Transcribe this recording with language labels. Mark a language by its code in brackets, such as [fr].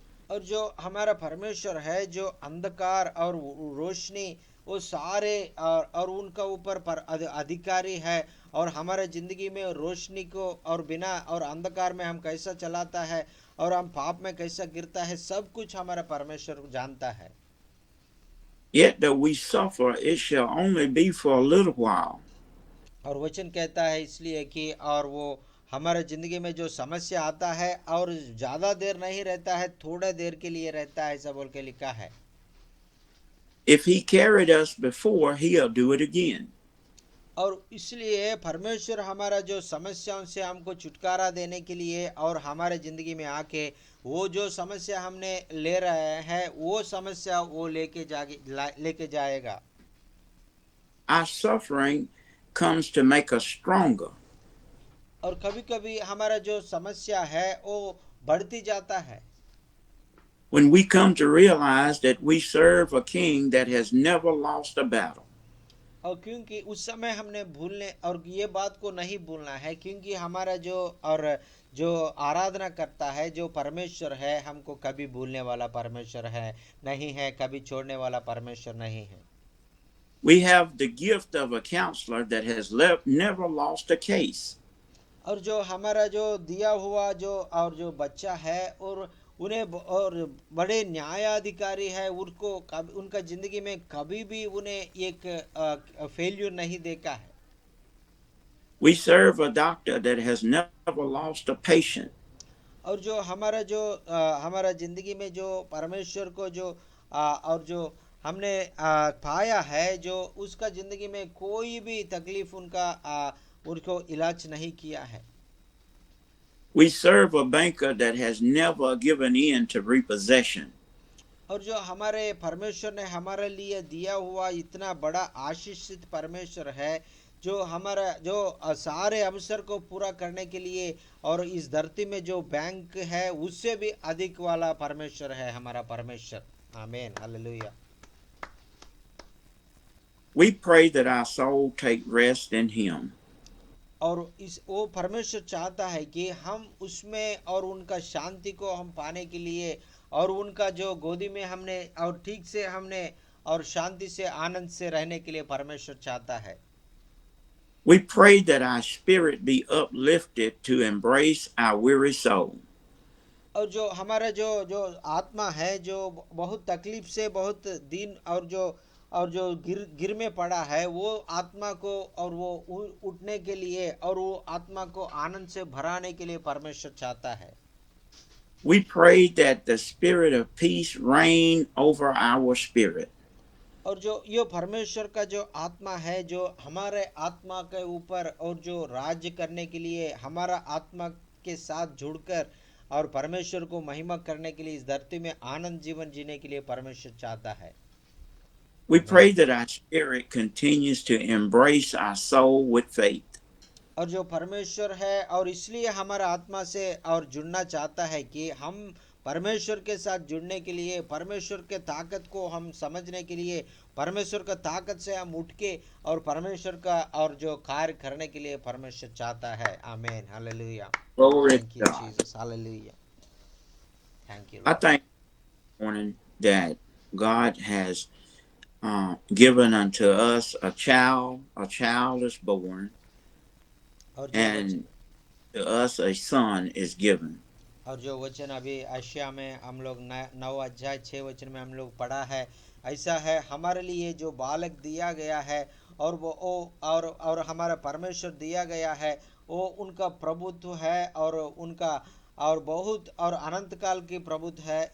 [hi] और जो हमारा परमेश्वर है, जो अंधकार और रोशनी वो सारे और उनका ऊपर पर अधिकारी है, और हमारे जिंदगी में रोशनी को और बिना और अंधकार में हम कैसा चलाता है और हम पाप में कैसा गिरता है, सब कुछ हमारा परमेश्वर जानता है। [en] Yet though we suffer, it shall only be for a little while. [hi] और वचन कहता है इसलिए कि और वो हमारे जिंदगी में जो समस्या आता है और ज्यादा देर नहीं रहता है, थोड़ा देर के लिए रहता है, ऐसा बोल के लिखा है। [en] If he carried us before, he'll do it again. [hi] और इसलिए परमेश्वर हमारा जो समस्याओं से हमको छुटकारा देने के लिए और हमारे जिंदगी में आके वो जो समस्या हमने ले रहे हैं वो समस्या वो लेके जाएगा। [en] Our suffering comes to make us stronger. [hi] और कभी कभी हमारा जो समस्या है वो बढ़ती जाता है। [en] When we come to realize that we serve a king that has never lost a battle. [hi] और क्योंकि उस समय हमने भूलने और ये बात को नहीं भूलना है, क्योंकि हमारा जो और जो आराधना करता है जो परमेश्वर है, हमको कभी भूलने वाला परमेश्वर है नहीं है, कभी छोड़ने वाला परमेश्वर नहीं है। [en] We have the gift of a counselor that has never lost a case. [hi] और जो हमारा जो दिया हुआ जो और जो बच्चा है और उन्हें और बड़े न्यायाधिकारी है, उनको उनका जिंदगी में कभी भी उन्हें एक फेल्यूर नहीं देखा है। [en] We serve a doctor that has never lost a patient. [hi] और जो हमारा जिंदगी में जो परमेश्वर को जो और जो हमने पाया है, जो उसका जिंदगी में कोई भी तकलीफ उनको इलाज नहीं किया है। [en] We serve a banker that has never given in to repossession. [hi] और जो हमारे परमेश्वर ने हमारे लिए दिया हुआ इतना बड़ा आशीषित परमेश्वर है, जो हमारा जो सारे अवसर को पूरा करने के लिए और इस धरती में जो बैंक है उससे भी अधिक वाला परमेश्वर है हमारा परमेश्वर। आमीन, hallelujah. [en] We pray that our soul take rest in him. [hi] और इस वो परमेश्वर चाहता है कि हम उसमें और उनका शांति को हम पाने के लिए और उनका जो गोदी में हमने और ठीक से हमने और शांति से आनंद से रहने के लिए परमेश्वर चाहता है। [en] We pray that our spirit be uplifted to embrace our weary soul. [hi] और जो हमारा जो आत्मा है जो बहुत तकलीफ से बहुत दिन और जो गिर में पड़ा है, वो आत्मा को और वो उठने के लिए और वो आत्मा को आनंद से भराने के लिए परमेश्वर चाहता है। [en] We pray that the spirit of peace reign over our spirit. [hi] और जो ये परमेश्वर का जो आत्मा है जो हमारे आत्मा के ऊपर और जो राज्य करने के लिए हमारा आत्मा के साथ जुड़कर और परमेश्वर को महिमा करने के लिए इस धरती में आनंद जीवन जीने के लिए परमेश्वर चाहता है। [en] We pray that our spirit continues to embrace our soul with faith. [hi] और जो परमेश्वर है और इसलिए हमारा आत्मा से और जुड़ना चाहता है कि हम परमेश्वर के साथ जुड़ने के लिए, परमेश्वर के ताकत को हम समझने के लिए, परमेश्वर का ताकत से हम उठ के और परमेश्वर का और जो कार्य करने के लिए परमेश्वर चाहता है। आमीन, hallelujah. [en] thank you Jesus, [hi] hallelujah. [en] Thank you. I thank this morning that God has given unto us a child is born, and to us a son is given. [hi] और जो वचन अभी आशिया में हम लोग 9 अध्याय 6 वचन में हम लोग पढ़ा है, ऐसा है हमारे लिए जो बालक दिया गया है और वो और हमारा परमेश्वर दिया गया है, वो उनका प्रभुत्व है और उनका और बहुत और अनंत काल की प्रभुत्व है।